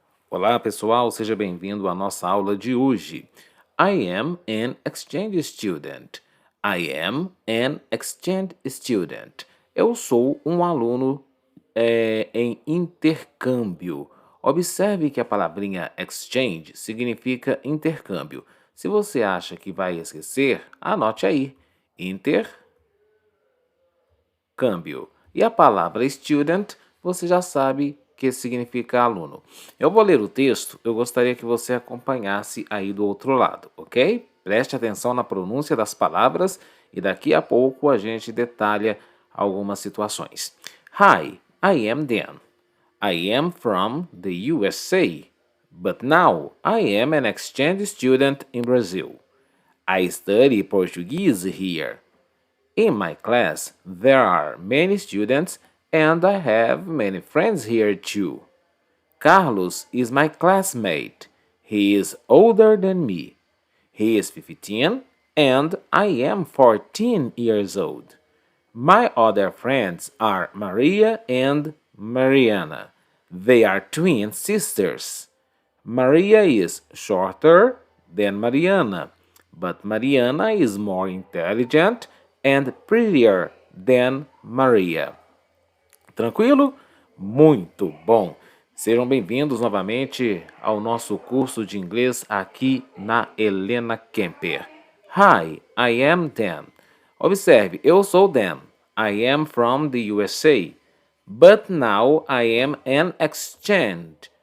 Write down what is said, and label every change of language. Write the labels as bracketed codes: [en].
[pt] Olá, pessoal, seja bem-vindo à nossa aula de hoje. [en] I am an exchange student. I am an exchange student. [pt] Eu sou um aluno em intercâmbio. Observe que a palavrinha exchange significa intercâmbio. Se você acha que vai esquecer, anote aí. Intercâmbio. E a palavra student, você já sabe que significa aluno. Eu vou ler o texto, eu gostaria que você acompanhasse aí do outro lado, ok? Preste atenção na pronúncia das palavras e daqui a pouco a gente detalha algumas situações. [en] Hi, I am Dan. I am from the USA, but now I am an exchange student in Brazil. I study Portuguese here. In my class, there are many students and I have many friends here too. Carlos is my classmate. He is older than me. He is 15 and I am 14 years old. My other friends are Maria and Mariana. They are twin sisters. Maria is shorter than Mariana, but Mariana is more intelligent and prettier than Maria. [pt] Tranquilo? Muito bom! Sejam bem-vindos novamente ao nosso curso de inglês aqui na Helena Kemper. [en] Hi, I am Dan. [pt] Observe, eu sou Dan. [en] I am from the USA. But now I am an exchange.